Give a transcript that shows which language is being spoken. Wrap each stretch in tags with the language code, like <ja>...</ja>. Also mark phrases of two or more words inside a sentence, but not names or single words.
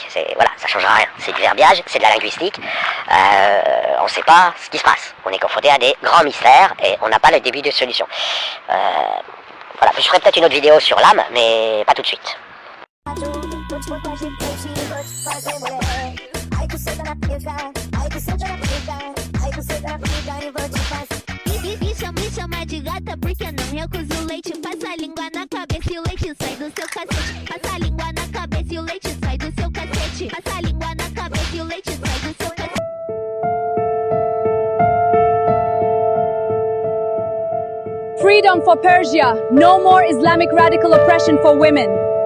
<fr>Voilà, ça changera rien, c'est du verbiage, c'est de la linguistique, on ne sait pas ce qui se passe, on est confronté à des grands mystères et on n'a pas le début de solution. Voilà, je ferai peut-être une autre vidéo sur l'âme, mais pas tout de suite.</fr> <pt>Me chama de gata porque não recuso leite. Passa a língua na cabeça e o leite sai do seu cacete. Passa a língua na cabeça e o leite sai do seu cacete. Passa a língua na cabeça e o leite sai do seu cacete.</pt> <en>Freedom for Persia. No more Islamic radical oppression for women.</en>